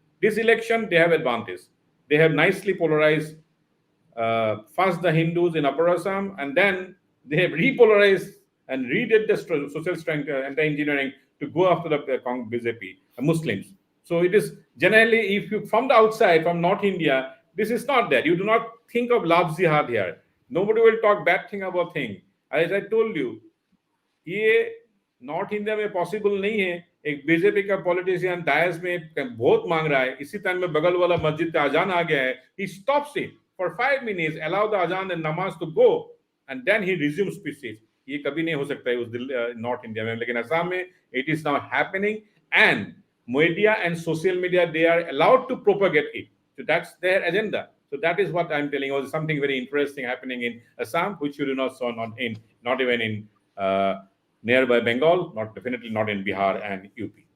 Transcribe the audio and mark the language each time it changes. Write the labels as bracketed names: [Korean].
[English] This election, they have advantage. They have nicely polarized first the Hindus in Upper Assam, and then they have repolarized and redid the social strength and the engineering to go after the BJP, Muslims. So it is generally, if you from the outside, from North India, this is not that. You do not think of love jihad here. Nobody will talk bad thing about thing. As I told you, [Hindi] north India में possible नहीं है। एक BJP का politician DISE में बहुत मांग रहा है, इसी टाइम में बगल वाला मस्जिद का अजान आ गया है, [English] he stops it for 5 minutes, allow the azaan and namaz to go and then he resumes speeches. [Hindi] ये कभी नहीं हो सकता है उस नॉर्थ इंडिया में, लेकिन असम में [English] it is now happening and media and social media, they are allowed to propagate it. So that's their agenda. So that is what I'm telling you. Something very interesting happening in Assam, which you do not saw not even in nearby Bengal, definitely not in Bihar and UP.